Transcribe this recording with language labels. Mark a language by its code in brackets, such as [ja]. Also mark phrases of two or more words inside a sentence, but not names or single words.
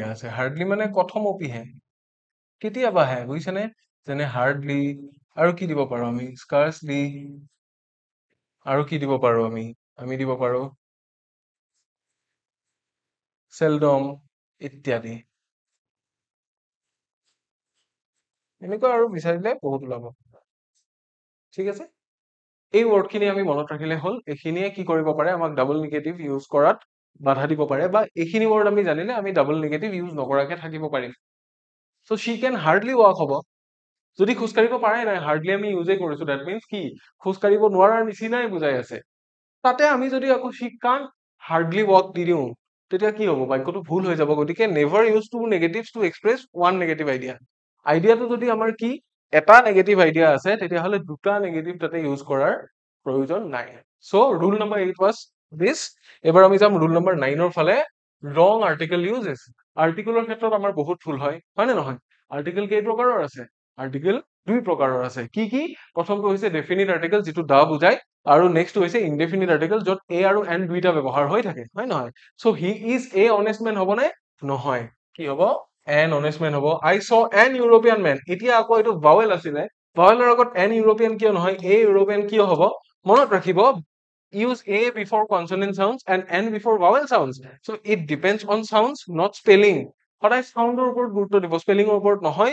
[as] আছে, হাৰ্ডলি মানে কথমপিহে, কেতিয়াবাহে, বুজিছেনে, যেনে হাৰ্ডলি, আৰু কি দিব পাৰো আমি স্কাৰ্চলি, আৰু কি দিব পাৰো আমি দিব পাৰো seldom ইত্যাদি, এনেকুৱা আৰু বিচাৰিলে বহুত ওলাব, ঠিক আছে। এই ৱৰ্ডখিনি আমি মনত ৰাখিলে হ'ল, এইখিনিয়ে কি কৰিব পাৰে আমাক [en] double negative use [as] কৰাত বাধা দিব পাৰে, বা এইখিনি ৱৰ্ড আমি জানিলে আমি [en] double negative use [as] নকৰাকে থাকিব পাৰিম। [en] so she can hardly walk [as] হ'ব, যদি খোজকাঢ়িব পাৰে নাই হাৰ্ডলি আমি ইউজে কৰিছো, [en] that means [as] কি খোজকাঢ়িব নোৱাৰাৰ নিচিনাই বুজাই আছে, তাতে আমি যদি আকৌ [en] she can't hardly walk [as] দি দিওঁ তেতিয়া কি হ'ব, বাক্যটো ভুল হৈ যাব, গতিকে [en] never use two negatives to express one negative idea, [as] আইডিয়াটো যদি আমাৰ কি এটা [en] negative idea [as] আছে তেতিয়াহ'লে দুটা নেগেটিভ তাতে ইউজ কৰাৰ প্ৰয়োজন নাই। [en] so rule number 8 was this, [as] এবাৰ আমি যাম [en] rule number 9 [as] ৰ ফালে, [en] wrong article uses, [as] আৰ্টিকেলৰ ক্ষেত্ৰত আমাৰ বহুত ভুল হয় নে নহয়, আৰ্টিকেল কেই প্ৰকাৰৰ আছে, আৰ্টিকেল দুই প্ৰকাৰৰ আছে, কি কি, প্ৰথমটো হৈছে [en] definite article [as] যিটো দা বুজায়, আৰু নেক্সট হৈছে [en] indefinite article [as] য'ত এ আৰু এন দুইটা ব্যৱহাৰ হৈ থাকে হয় নহয়। [en] so he is a honest man [as] হ'ব নে নহয়, কি হ'ব [en] an honest man [as] হ'ব, [en] I saw an European man, [as] এতিয়া আকৌ এইটো ভাৱেল আছিলে, ভাৱেলৰ আগত [en] an European [as] কিয় নহয়, [en] a European [as] কিয় হ'ব, মনত ৰাখিব [en] use a before consonant sounds and n before vowel sounds, so it depends on sounds not spelling, [as] সদায় সাউণ্ডৰ ওপৰত গুৰুত্ব দিব, স্পেলিঙৰ ওপৰত নহয়।